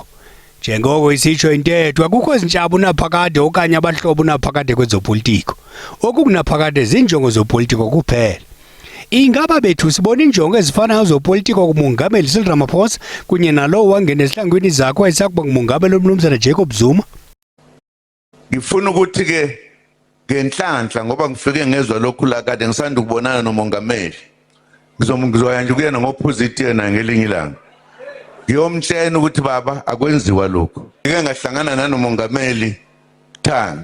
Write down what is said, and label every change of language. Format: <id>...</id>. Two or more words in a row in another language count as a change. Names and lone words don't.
<xh>Njengoko isitsho intetho akukho izintshabu naphakade okanye abahlobo naphakade kwezopolitiko. Okukunaphakade zinjongo zopolitiko kuphela. Ingaba bethu sibona injongo ezifanayo zopolitiko kumongameli Cyril Ramaphosa kunye nalowo wangena esihlangwini zakho ayisakuba ngumongameli uMnumzana Jacob Zuma.</xh> <zu>Ngifuna ukuthi ke ngenhlanhla ngoba ngifike ngezwe lokhu la kade ngisanda ukubonana nomongameli. Ngizoya nje kuyena ngopositive na ngelinye ilanga. Ngiyomtshela ukuthi baba akwenziwa lokho. Ngike ngahlangana nanomongameli Thanga.</zu>